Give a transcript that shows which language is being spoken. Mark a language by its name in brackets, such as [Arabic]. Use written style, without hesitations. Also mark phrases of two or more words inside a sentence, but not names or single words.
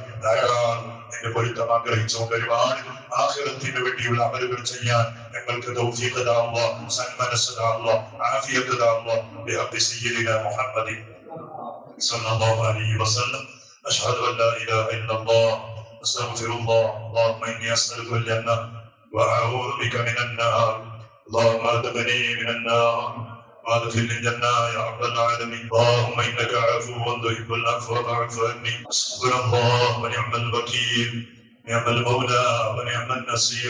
[Malayalam] ധാരാളം എന്റെ പൊരുത്തം ആഗ്രഹിച്ചുകൊണ്ട് ഒരുപാട് ആഖിറത്തിന് വേണ്ടിയുള്ള അമലുകൾ ചെയ്യാൻ ഞങ്ങൾക്ക് തൗഫീഖ് താ അല്ലാഹ്, സന്മനസ്സ് താ അല്ലാഹ്, ആഫിയത്ത് താ അല്ലാഹ്. [Arabic] بحق سيدنا محمد صلى الله عليه وسلم. أشهد أن لا إله إلا الله أستغفر الله. اللهم إني أسألك الجنة وأعوذ بك من النار. اللهم أدخلني من النار وادخلني الجنة يا رب العالمين. اللهم إنك عفو تحب العفو فاعف عني. حسبنا الله ونعم الوكيل، نعم المولى ونعم النصير.